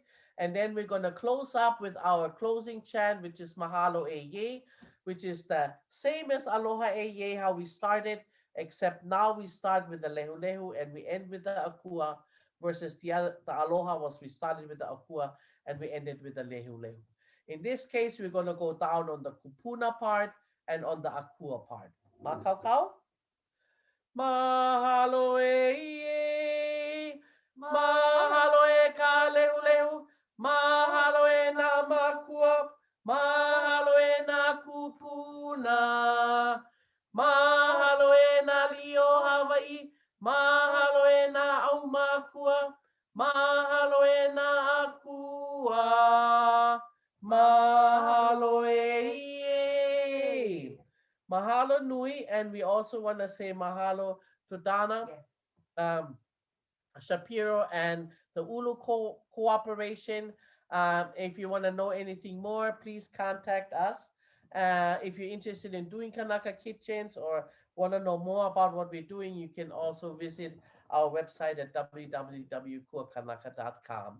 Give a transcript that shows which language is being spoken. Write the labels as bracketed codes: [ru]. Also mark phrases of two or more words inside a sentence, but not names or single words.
[en] And then we're going to close up with our closing chant, which is Mahalo Eye, which is the same as Aloha Eye, how we started, except now we start with the Lehu Lehu and we end with the Akua, versus the Aloha was we started with the Akua and we ended with the Lehu Lehu. In this case, we're going to go down on the Kupuna part and on the Akua part. [haw] Makaukau? Mahalo Eye. Mahalo e ka lehu lehu, mahalo e na makua, mahalo e na kupuna, mahalo e na lio Hawai'i, mahalo e na au makua, mahalo e na akua, mahalo e. Mahalo nui, [en] and we also want to say mahalo to Donna. Yes. Shapiro and the Ulu Cooperation. If you want to know anything more, please contact us. If you're interested in doing Kanaka kitchens or want to know more about what we're doing, you can also visit our website at www.kuakanaka.com.